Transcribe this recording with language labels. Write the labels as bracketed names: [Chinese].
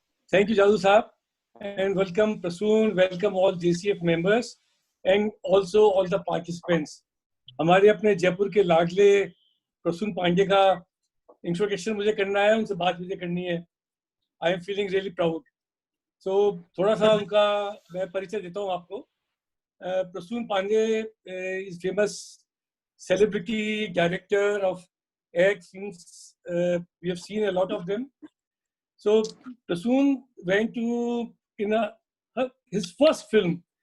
[English] Thank you, Jadoo Saab, and welcome Prasoon, welcome all JCF members, and also all the participants. [Hindi] हमारे अपने जयपुर के लाडले प्रसून पांडे का introduction मुझे करना है, उनसे बात मुझे करनी है. [English] I am feeling really proud. [Hindi] So थोड़ा सा उनका मैं परिचय देता हूँ आपको. [English] Prasoon Pandey is famous celebrity director of ad films. We have seen a lot of them. So Prasoon went to his first film.